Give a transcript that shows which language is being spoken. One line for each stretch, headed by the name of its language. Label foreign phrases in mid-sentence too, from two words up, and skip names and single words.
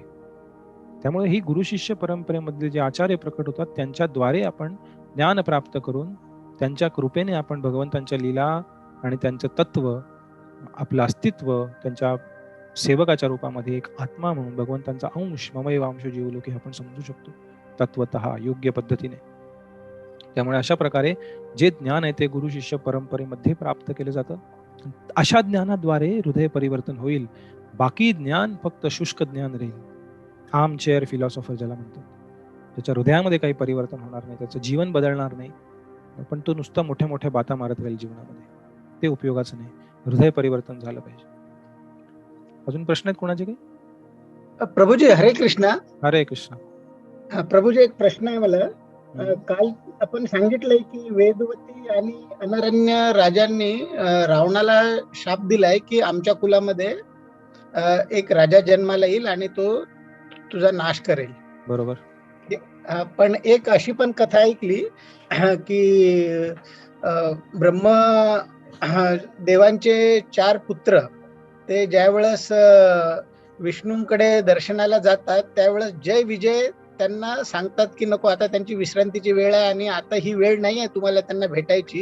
Marathi: त्यामुळे ही गुरु शिष्य परंपरेमधले जे आचार्य प्रकट होतात त्यांच्याद्वारे आपण ज्ञान प्राप्त करून त्यांच्या कृपेने आपण भगवंतांच्या लीला आणि त्यांचं तत्व, आपलं अस्तित्व त्यांच्या सेवकाच्या रूपामध्ये एक आत्मा म्हणून भगवंतांचा अंश,
Sanskrit: ममैव अंशो जीवलोके
Marathi: आपण समजू शकतो तत्वतः योग्य पद्धतीने. त्यामुळे अशा प्रकारे जे ज्ञान आहे ते गुरु शिष्य परंपरेमध्ये प्राप्त केलं जातं. अशा ज्ञानाद्वारे हृदय परिवर्तन होईल. बाकी ज्ञान फक्त शुष्क ज्ञान राहील,
English: arm chair philosopher
Marathi: ज्याला म्हणतात. त्याच्या हृदयामध्ये काही परिवर्तन होणार नाही, त्याचं जीवन बदलणार नाही, पण तो नुसता मोठ्या मोठ्या बाता मारत राहील जीवनामध्ये. ते उपयोगाचं नाही. हृदय परिवर्तन झालं पाहिजे. अजून प्रश्न आहेत कोणाचे काही? प्रभूजी हरे कृष्ण. हरे कृष्ण. प्रभूजी एक प्रश्न आहे मला. काल आपण सांगितलंय की वेदवती आणि अनरण्य राजांनी रावणाला शाप दिलाय की आमच्या कुलामध्ये एक राजा जन्माला येईल आणि तो तुझा नाश करेल. बरोबर. पण एक अशी पण कथा ऐकली की ब्रह्म देवांचे 4 पुत्र ते ज्यावेळेस विष्णूंकडे दर्शनाला जातात त्यावेळेस जय विजय त्यांना सांगतात की नको, आता त्यांची विश्रांतीची वेळ आहे आणि आता ही वेळ नाही आहे तुम्हाला त्यांना भेटायची.